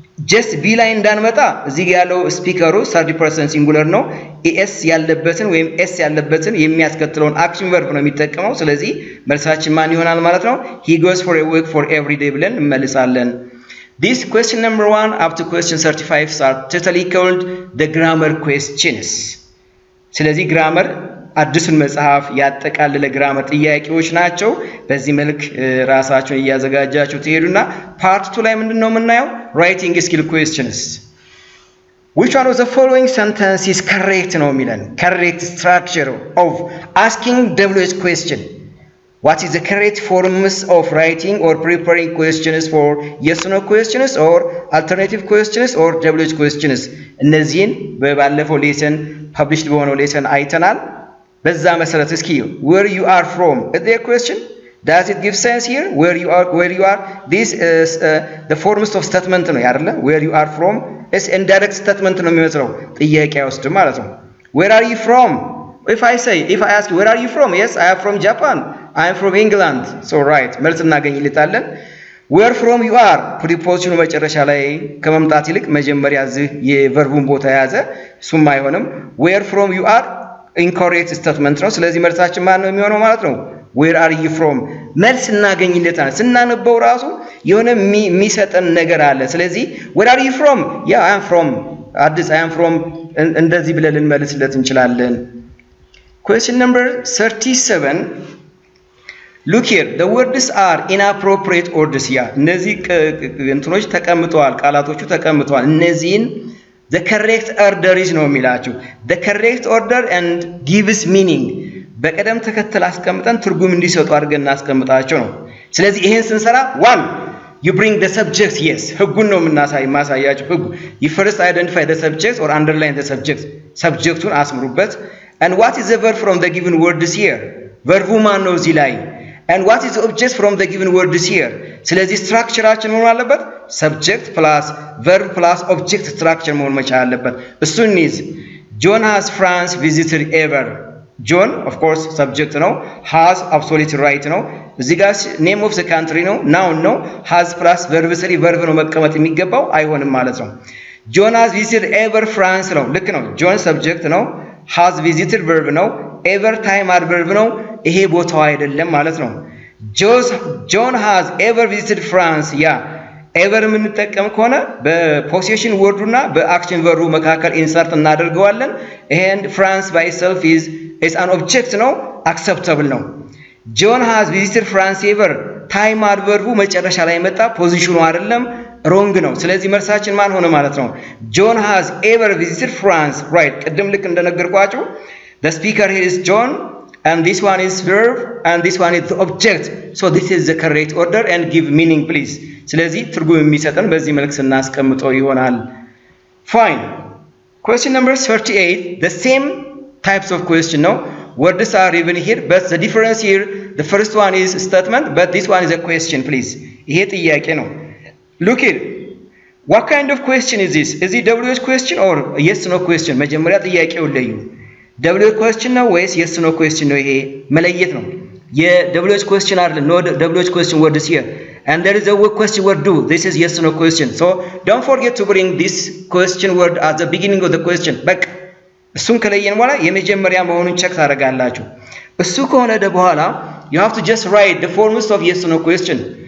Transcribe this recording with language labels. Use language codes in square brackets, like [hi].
[en] just B [am] ላይ እንዳንመጣ እዚህ ጋር ያለው ስፒከሩ [en] third person singular ነው es ያለበትን ወይም s ያለበትን የሚያስከትለውን action verb ነው የሚጠቀመው [am] ስለዚህ መልሳችን ማን ይሆናል ማለት ነው [en] he goes for a work for every day ብለን እንመልሳለን this question number 1 up to question 35 are totally called the grammar questions ስለዚህ grammar [am] አዲሱን መጽሐፍ ያጠቃለለ ግራመር ጥያቄዎች ናቸው። በዚህ መልክ ራሳችሁን እያዘጋጃችሁ ትሄዱና ፓርት 2 ላይ ምንድነው የምናየው? [en] ራይቲንግ ስኪል ኩዌስችንስ which one of the following sentence is correct [am] ነው የሚለን [en] correct structure of asking WH question. What is the correct forms of writing or preparing questions for yes or no questions or alternative questions or WH questions? [am] እነዚህን በባለፈው ሌሰን ፐብሊሽድ በሆነው ሌሰን አይተናል። በዛ መሰረት እስኪ [en] where you are from is there a question? Does it give sense here? Where you are this is the forms of statement [am] ነው አይደለ? [en] Where you are from is indirect statement [am] ነው የሚመስለው ጥያቄ ውስጥ ማለት ነው። [en] Where are you from? If I ask you, where are you from? Yes, I am from Japan. I am from England. So right, [am] መልስ እናገኝልታለን። [en] Where from you are? [am] ፕሪፖዚሽኑ መጨረሻ ላይ ከመምጣት ይልቅ መጀመሪያ እዚህ የቨርቡን ቦታ የያዘ እሱም አይሆንም። [en] Where from you are incorrect statement [am] ነው። ስለዚህ መልሳችን ማን ነው የሚሆነው ማለት ነው? [en] Where are you from? [am] መልስ እናገኝልታለን። ስናነበው ራሱ የሆነ የሚሰጠን ነገር አለ። ስለዚህ [en] where are you from? Yeah, I am from አዲስ I am from [am] እንደዚህ ብለን ልንመልስለት እንችላለን። [en] Question number 37. Look here, the words are inappropriate orders here. [am] እነዚህ እንትኖች ተቀምጠዋል፣ ቃላቶቹ ተቀምጠዋል። እነዚህን the correct order is ነው የሚላችሁ። [en] the correct order and gives meaning [am] በቀደም ተከተል አስቀምጠን ትርጉም እንዲሰጡ አድርገን እናስቀምጣቸው ነው። ስለዚህ ይሄን ስንሰራ 1 [en] you bring the subject. Yes, [am] ህጉን ነው ማሳያችሁ። ህጉ [en] you first identify the subject or underline the subject. [am] ሰብጀክቱን አስምሩበት. [en] And what is the verb from the given words here? [am] verbu ማን ነው እዚህ ላይ? [en] And what is the object from the given words here? [am] ስለዚህ ስትራክቸራችን መሆን አለበት [en] subject plus verb plus object structure [am] መሆን መቻል አለበት። እሱን ይዝ [en] John has France visited ever? John of course subject ነው። has absolute right ነው። እዚህ ጋር name of the country ነው noun ነው። has plus verb 3 verb ነው መቀመጥ የሚገባው አይሆንም ማለት ነው። John has visited ever France ነው። ልክ ነው። John subject ነው። has visited verb ነው። ever time adverb ነው። [am] ይሄ ቦታው አይደለም ማለት ነው። [en] John has ever visited France. [am] ያ ever የምንጠቀም ከሆነ በፖሴሽን ወርዱና በአክሽን ቨርቡ መካከል ኢንሰርት እናደርገዋለን። [en] and France by itself is an object [am] ነው acceptable ነው። John has visited France ever time adverb መጨረሻ ላይ መጣ ፖዚሽኑ አይደለም wrong ነው። ስለዚህ መልሳችን ማን ሆነ ማለት ነው? [en] John has ever visited France. right [am] ቅድም ልክ እንደነገርኳችሁ [en] the speaker here is John and this one is verb and this one is the object. so this is the correct order and give meaning please. [am] ስለዚህ ትርጉም የሚሰጠን በዚህ መልክ ስናስቀምጠው ይሆናል። fine. [en] question number 38. the same types of question ነው. words are even here but the difference here the first one is statement but this one is a question please. [am] ይሄ ጥያቄ ነው። [en] look here, what kind of question is this? is it WH question or yes no question? [am] መጀመሪያ ጥያቄው ለዩ [en] WH question [am] ነው ወይስ [en] yes no question [am] ነው? ይሄ መለየት ነው። [en] የWH question አይደለም no WH question word is here and there is a question word do. this is yes no question. so don't forget to bring this question word at the beginning of the question. [am] በቃ እሱን ከለየን በኋላ የመጀመሪያ መሆኑን ቼክ ታደርጋላችሁ። እሱ ከሆነ በኋላ [en] you have to just write the forms of yes no question.